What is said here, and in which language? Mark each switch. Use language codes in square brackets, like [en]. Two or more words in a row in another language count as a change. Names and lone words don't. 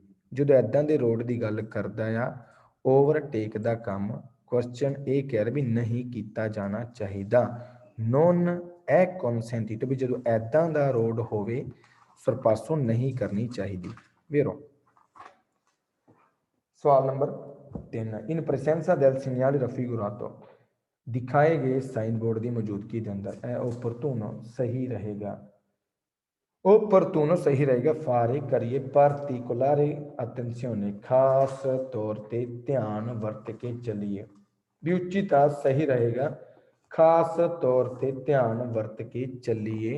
[pa] ਜਦੋਂ ਇੱਦਾਂ ਦੇ ਰੋਡ ਦੀ ਗੱਲ ਕਰਦਾ ਆ ਓਵਰਟੇਕ ਦਾ ਕੰਮ, ਕੁਐਸਚਨ ਇਹ ਕਹਿ ਰਿਹਾ ਵੀ ਨਹੀਂ ਕੀਤਾ ਜਾਣਾ ਚਾਹੀਦਾ। [it] non è consentito [pa] ਵੀ ਜਦੋਂ ਇੱਦਾਂ ਦਾ ਰੋਡ ਹੋਵੇ ਸਰਪਾਸੋਂ ਨਹੀਂ ਕਰਨੀ ਚਾਹੀਦੀ। ਵੇਰੋ ਸਵਾਲ ਨੰਬਰ 3, [it] in presenza del segnale raffigurato [pa] ਦਿਖਾਏ ਗਏ ਸਾਈਨ ਬੋਰਡ ਦੀ ਮੌਜੂਦਗੀ ਦੇ ਅੰਦਰ ਇਹ ਓਪਰਤੂਨੋ ਸਹੀ ਰਹੇਗਾ। ਓਪਰਤੂਨੋ ਸਹੀ ਰਹੇਗਾ। ਫਾਰੇ ਕਰੀਏ [it] particolare attenzione, [pa] ਖਾਸ ਤੌਰ ਤੇ ਧਿਆਨ ਵਰਤ ਕੇ ਚੱਲੀਏ। ਵੀ ਉਚਿਤਾ ਸਹੀ ਰਹੇਗਾ, ਖਾਸ ਤੌਰ ਤੇ ਧਿਆਨ ਵਰਤ ਕੇ ਚੱਲੀਏ।